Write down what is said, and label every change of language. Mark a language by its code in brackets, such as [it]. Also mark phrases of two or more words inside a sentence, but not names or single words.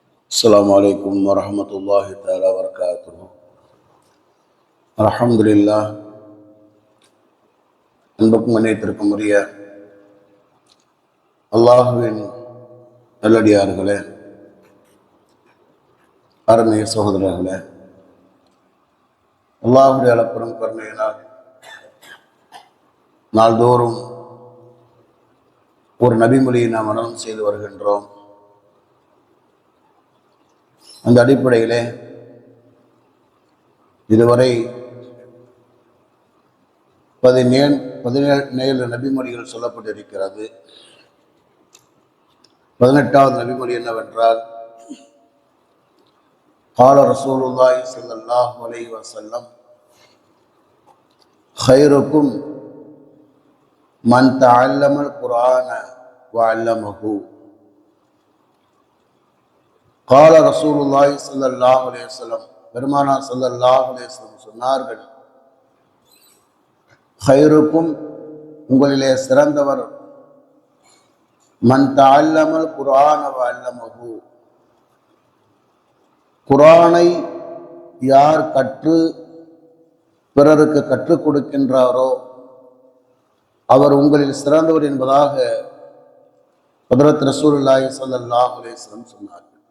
[ar] السلام عليكم ورحمة الله تعالى وبركاته. الحمد لله. [ta] அன்புக்கும் மன்னியத்திற்கும் உரிய அல்லாஹுவின் நல்லடியார்களே, அருமை சகோதரர்களே, அல்லாஹுடைய அளப்பெரும் கருணையினால் நாள்தோறும் ஒரு நபிமொழியை நாம் மனனம் செய்து வருகின்றோம். அந்த அடிப்படையிலே இதுவரை 17 நபிமொழிகள் சொல்லப்பட்டிருக்கிறது. 18வது நபிமொழி என்னவென்றால், [ar] قال رسول الله صلى الله عليه وسلم خيركم من تعلم القرآن وعلمه. قال رسول الله صلى الله عليه وسلم, [ta] பெருமானார் [ar] صلى الله عليه وسلم [ta] சொன்னார்கள், خيركم, உங்களிலே சிறந்தவர், [ar] من تعلم القرآن وعلمه, [ta] குர்ஆனை யார் கற்று பிறருக்கு கற்றுக் கொடுக்கின்றாரோ அவர் உங்களில் சிறந்தவர் என்பதாக ஹஜ்ரத் [ar] رسول الله صلى الله عليه وسلم [ta] சொன்னார்கள்.